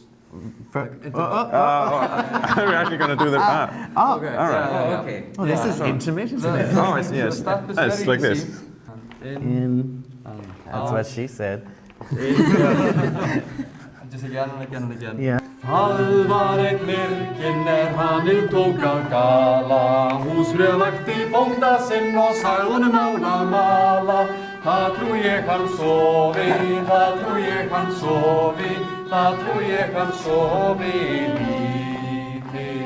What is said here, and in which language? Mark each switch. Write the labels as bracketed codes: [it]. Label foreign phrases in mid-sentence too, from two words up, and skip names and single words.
[en] For- We're actually going to do the... Okay, all right. yeah. okay. Oh, this is intimate, isn't it? Oh, it's, yes. The step is It's very like this. easy. And In. and That's out. what she said. Just again and again and again. Yeah. [is] Það var einn myrkinn haninn tók að gala. Húsfreyja vakti bónda sinn og sagði honum málað mala. Það trú ég hann sofi, það trú ég hann sofi, það trú ég hann sofi lítið.